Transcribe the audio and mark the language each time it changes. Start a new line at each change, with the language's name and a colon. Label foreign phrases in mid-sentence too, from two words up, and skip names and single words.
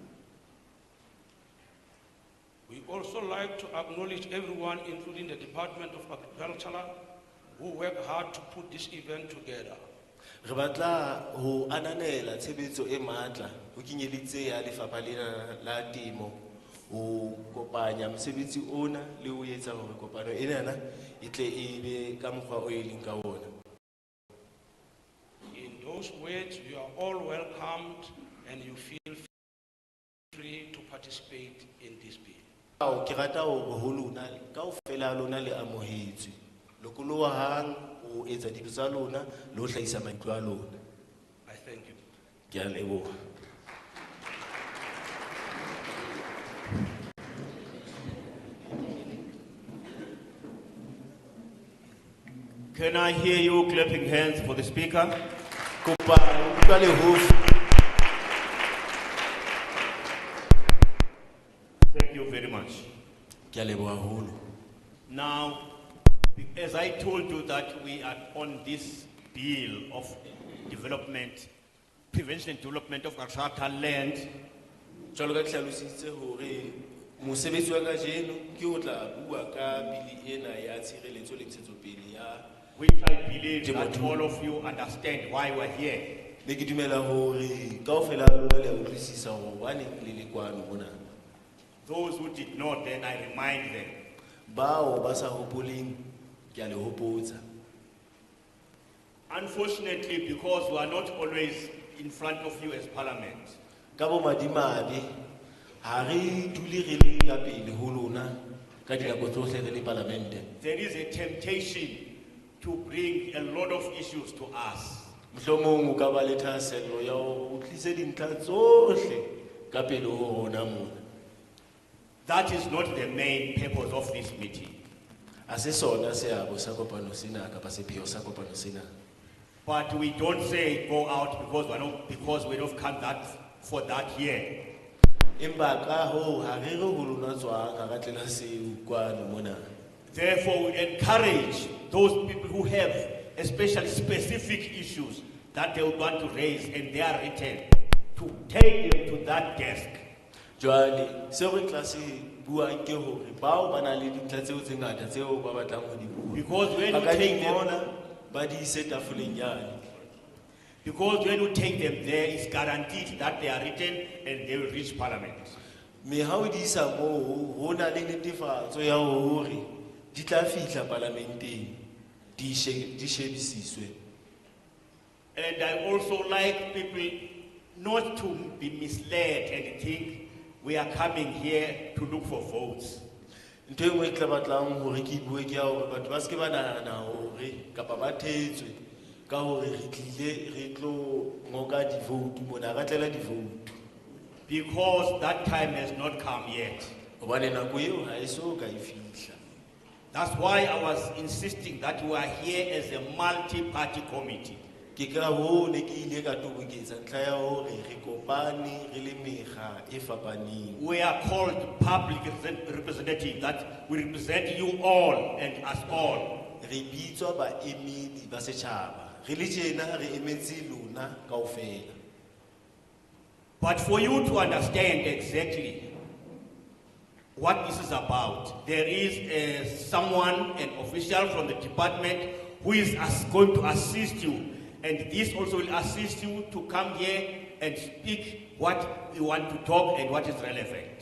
English: We also like to acknowledge everyone, including the Department of Agriculture, who work hard to put this event together.
Southern Sotho: Re batla ho ananela tshebetso e matla ho kenyeleditse ya lefapha lena la temo ho kopanya mosebetsi ona le ho etsa hore kopano enana e tle e be ka mokgwa o e leng ka ona.
English: In those words, you are all welcomed and you feel free to participate in this bill.
Southern Sotho: Ke rata hore ho lona kaofela lona le amohetswe lokolohang ho etsa dintho tsa lona le ho hlahisa maikutlo a lona.
English: I thank you.
Southern Sotho: Ke a leboha.
English: Can I hear you clapping hands for the speaker?
Southern Sotho: Kopa utlwa le hofu.
English: Thank you very much.
Southern Sotho: Ke a leboha haholo.
English: Now, as I told you that we are on this bill of development, prevention and development of agricultural land,
Southern Sotho: Jwalo ka ke hlalositse hore mosebetsi wa kajeno ke ho tla bua ka bili ena ya tshireletso le ntshetsopele ya
English: which I believe that all of you understand why we're here.
Southern Sotho: ne ke dumela hore kaofela lona le a utlwisisa hore hobaneng le le kwano mona.
English: Those who did not, then I remind them.
Southern Sotho: Bao ba sa hopoleng ke a le hopotsa.
English: Unfortunately, because we are not always in front of you as parliament,
Southern Sotho: Ka bo madimabe ha re dule re le ka pele ho lona ka dinako tsohle re le parlamente.
English: there is a temptation to bring a lot of issues to us.
Southern Sotho: Mohlomong o ka ba le thahasello ya ho tlisa dintlha tsohle ka pele ho rona mona.
English: That is not the main purpose of this meeting.
Southern Sotho: A se sona seabo sa kopano sena kapa sepheo sa kopano sena.
English: But we don't say go out because we don't come for that here.
Southern Sotho: Empa ka ho ha re re ho lona tswang ha ra tlela seo kwano mona.
English: Therefore, we encourage those people who have especially specific issues that they would want to raise and they are written to take them to that desk.
Southern Sotho: Jwale se re tla se buang ke hore bao ba na le dintlha tseo tse ngata tseo ba batlang ho di bua.
English: Because when
Southern Sotho: Ba
English: you
Southern Sotho: ka
English: take
Southern Sotho: di
English: them,
Southern Sotho: bona ba di ise tafoleng yane.
English: because when you take them there, it's guaranteed that they are written and they will reach parliament.
Southern Sotho: Me ha o di isa moo ho na le netefatso ya hore di tla fihla parlamenteng di shebisiswe.
English: And I also like people not to be misled and think we are coming here to look for votes.
Southern Sotho: ntho e nngwe e tla batlang hore ke bue ke ya hore batho ba ske ba nahana hore kapa ba thetswe ka hore re tlile re tlo ngoka di-vote mona ra tlela di-vote
English: because that time has not come yet.
Southern Sotho: hobane nako eo ha e so ka e fihla.
English: That's why I was insisting that we are here as a multi-party committee.
Southern Sotho: Ke ka hoo ne ke ile ka toboketsa ntlha ya hore re kopane re le mekga e fapaneng.
English: We are called public representatives, that we represent you all and us all.
Southern Sotho: Re bitswa baemedi ba setjhaba re le tjena re emetse lona kaofela.
English: But for you to understand exactly what this is about, there is someone, an official from the department, who is going to assist you. And this also will assist you to come here and speak what you want to talk and what is relevant.